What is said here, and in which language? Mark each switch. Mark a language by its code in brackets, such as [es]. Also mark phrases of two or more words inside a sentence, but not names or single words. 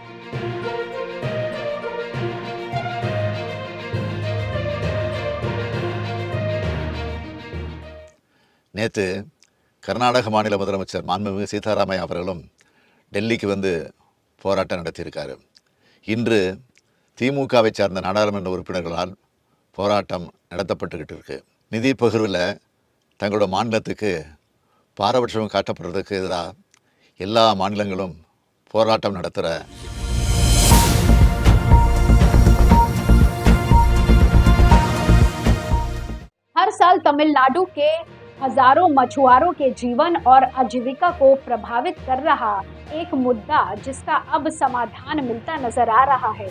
[ta] நேற்று கர்நாடக மாநில முதலமைச்சர் மாண்புமிகு சீதாராமையா அவர்களும் டெல்லிக்கு வந்து போராட்டம் நடத்தியிருக்காரு. இன்று திமுகவை சார்ந்த நாடாளுமன்ற உறுப்பினர்களால் போராட்டம் நடத்தப்பட்டுக்கிட்டு இருக்கு. நிதி பகிர்வில் தங்களோட மாநிலத்துக்கு பாரபட்சம் காட்டப்படுறதுக்கு எதிராக எல்லா மாநிலங்களும் போராட்டம் நடத்துகிற [hi] हर साल तमिलनाडु के हजारों मछुआरों के जीवन और आजीविका को प्रभावित कर रहा एक मुद्दा जिसका अब समाधान मिलता नजर आ रहा है।